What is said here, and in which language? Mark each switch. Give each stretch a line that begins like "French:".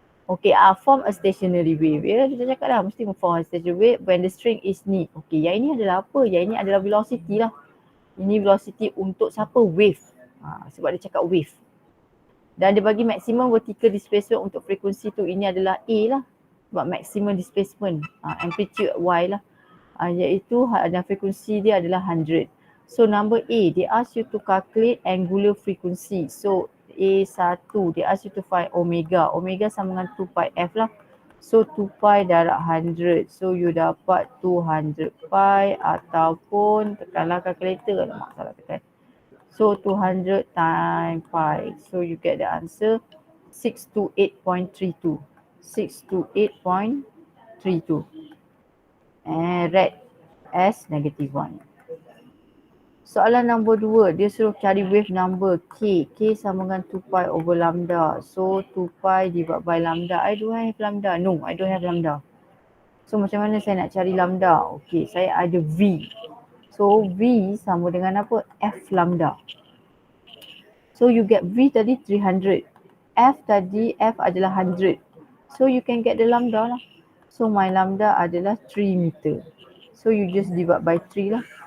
English: Okay, form a stationary wave.
Malay: Kita cakap dah mesti
English: form a stationary wave
Malay: when the string is ni. Okay, yang ini adalah apa? Yang ini adalah velocity lah. Ini velocity untuk siapa? Wave. Sebab dia cakap wave. Dan dia bagi maximum vertical displacement untuk frekuensi tu. Ini adalah A lah. Sebab maximum displacement. Amplitude Y lah. Iaitu dan frekuensi dia adalah 100.
English: So number A, they ask you to calculate angular frequency. So A1, they ask you to find omega.
Malay: Omega sama dengan 2 pi F lah. So 2 pi darab 100. So you dapat 200 pi ataupun tekanlah calculator. Alamak salah tekan.
English: So 200 times pi. So you get the answer 628.32. 628.32. And red as -1.
Malay: Soalan nombor 2, dia suruh cari wave number K. K sama dengan
English: 2 pi over lambda. So 2 pi divided by lambda. I don't have lambda. No, I don't have lambda.
Malay: So macam mana saya nak cari lambda? Okey, saya ada V. So V sama dengan apa? F lambda. So you get V tadi 300.
English: F tadi, F adalah 100. So you can get the lambda lah.
Malay: So my lambda adalah 3 meter.
English: So you just divide by 3 lah.